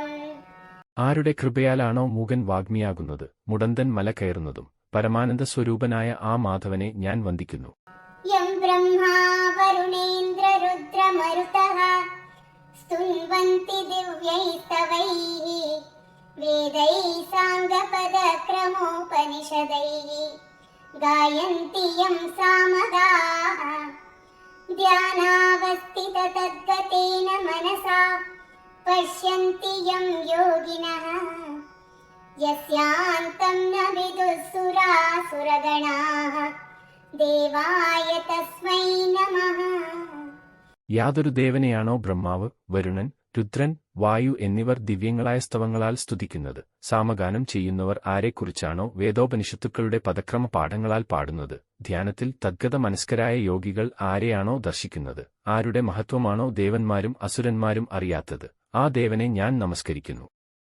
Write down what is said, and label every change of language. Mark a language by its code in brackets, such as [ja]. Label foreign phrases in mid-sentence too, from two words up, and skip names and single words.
[ml] ആരുടെ കൃപയാലാണോ മൂകൻ വാഗ്മിയാകുന്നത്, മുടന്തൻ മല കയറുന്നതും പരമാനന്ദ സ്വരൂപനായ ആ മാധവനെ ഞാൻ വന്ദിക്കുന്നു. [sa] യം ബ്രഹ്മാ വരുണേന്ദ്രരുദ്രമരുതഃ സ്തുവന്തി ദിവ്യൈസ്തവൈഃ വേദൈഃ സാംഗപദക്രമോപനിഷദൈഃ गायन्ति यं सामगाः ध्यानावस्थिततद्गतेन मनसा पश्यन्ति यं योगिनः यस्यान्तं न विदुःसुरासुरगणाः देवाय तस्मै नमः. [ml] യാതൊരു ദേവനെയാണോ ബ്രഹ്മാവ്, വരുണൻ, രുദ്രൻ, വായു എന്നിവർ ദിവ്യങ്ങളായ സ്തവങ്ങളാൽ സ്തുതിക്കുന്നത്, സാമഗാനം ചെയ്യുന്നവർ ആരെക്കുറിച്ചാണോ വേദോപനിഷത്തുക്കളുടെ പദക്രമ പാഠങ്ങളാൽ പാടുന്നത്, ധ്യാനത്തിൽ തദ്ഗത മനസ്കരായ യോഗികൾ ആരെയാണോ ദർശിക്കുന്നത്, ആരുടെ മഹത്വമാണോ ദേവന്മാരും അസുരന്മാരും അറിയാത്തത്, ആ ദേവനെ ഞാൻ നമസ്കരിക്കുന്നു.